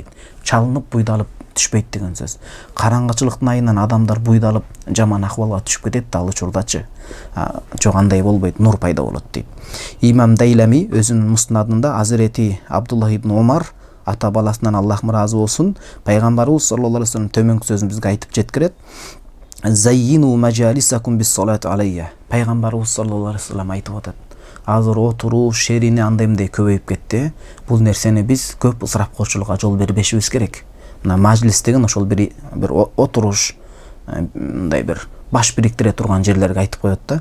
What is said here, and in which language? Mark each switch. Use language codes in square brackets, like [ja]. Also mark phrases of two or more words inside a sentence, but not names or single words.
[ky] Чалынып, буйдалып түшпөйт деген сөз. Караңгычылыктын айынан адамдар буйдалып, жаман акыбалга түшүп кетет да ал учурдачы. Жок, андай болбойт, нур пайда болот дейт. Имам Дайлами өзүнүн муснадында Азирети Абдуллах ибн Умар ата баласынан Аллах ыраазы болсун, пайгамбарыбыз [ar] صلى الله عليه وسلم [ky] төмөнкү сөзүн бизге айтып жеткирет. [ar] زينوا مجالسكم بالصلاة علي. [ky] Пайгамбарыбыз [ar] صلى الله عليه وسلم [ky] айтып атат. Азыр отуруу шерини андай-мындай көбөйүп кетти. Бул нерсени биз көп ысырапкорчулукка жол бербешибиз керек. Мына мажлис деген ошол бир отуруш, мындай бир баш бириктире турган жерлерге айтып коет да.